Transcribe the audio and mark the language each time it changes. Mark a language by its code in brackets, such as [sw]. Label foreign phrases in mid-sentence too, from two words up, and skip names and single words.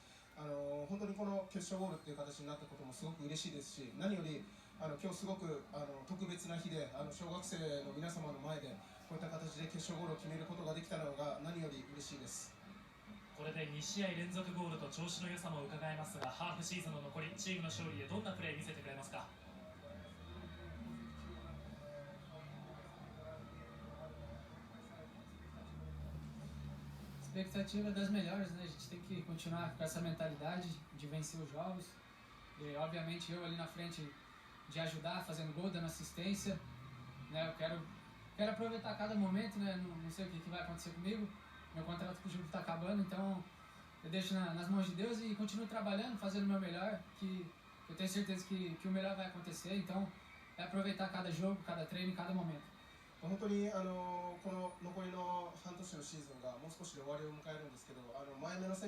[ja] 本当にこの決勝ゴールっていう形になったこともすごく嬉しいですし、何より今日すごく特別な日で小学生の皆様の前でこういった形で決勝ゴールを決めることができたのが何より嬉しいです。これで2試合連続ゴールと調子の良さも伺えますが、ハーフシーズンの残り、チームの勝利へどんなプレー見せてくれますか? [pt] Expectativa das melhores, né? A gente tem que continuar com essa mentalidade de vencer os jogos. E, obviamente, eu ali na frente de ajudar, fazendo gol, dando assistência, né? Eu quero aproveitar cada momento, né? Não sei o que vai acontecer comigo. Meu contrato com o jogo está acabando, então eu deixo nas mãos de Deus e continuo trabalhando, fazendo o meu melhor, que eu tenho certeza que o melhor vai acontecer. Então, é aproveitar cada jogo, cada treino, cada momento. [ja] 本当にこの残りの半年のシーズンがもう少しで終わりを迎えるんですけど、前目の選手